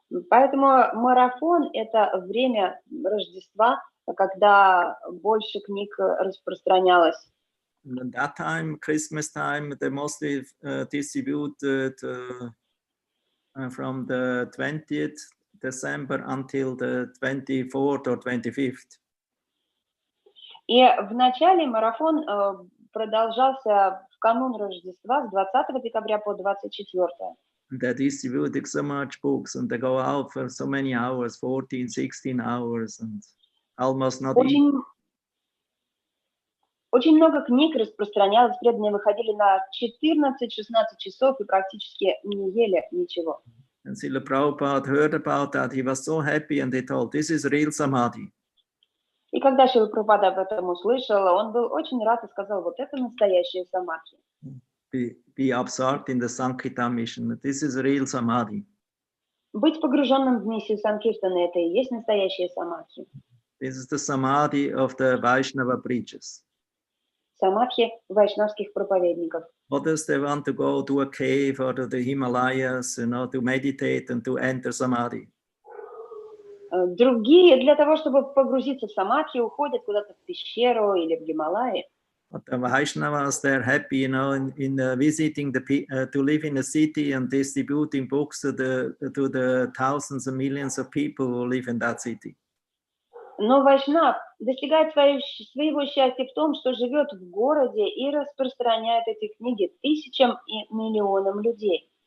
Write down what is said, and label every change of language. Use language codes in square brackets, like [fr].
[ru] Поэтому марафон – это время Рождества, когда больше книг распространялось. [en] And at that time, Christmas time, they mostly distributed from the 20th December until the 24th or 25th. [ru] И в начале марафон продолжался в канун Рождества с 20 декабря по 24. [en] They distributed so much books and they go out for so many hours, 14, 16 hours and almost not eat. [ru] Очень много книг распространялось, преданные выходили на 14-16 часов и практически не ели ничего. [en] And Srila Prabhupada heard about that. He was so happy and he told, this is real samadhi. [ru] И когда Шрила Прабхупада об этом услышал, он был очень рад и сказал, вот это настоящее самадхи. [en] Be absorbed in the Sankirtan mission. This is real samadhi. [ru] Быть погруженным в миссию Санкиртана – это и есть настоящее самадхи. [en] This is the samadhi of the Vaishnava preachers. [ru] Самадхи вайшнавских проповедников. [en] Others, they want to go to a cave or to the Himalayas, to meditate and to enter samadhi. [ru] Другие для того, чтобы погрузиться в самадхи, уходят куда-то в пещеру или в Гималаи. [en] But the Vaishnavas, they're happy, in visiting to live in a city and distributing books to the thousands and millions of people who live in that city. [ru] Но вайшнав достигает своего счастья в том, что живет в городе и распространяет эти книги тысячам и миллионам людей.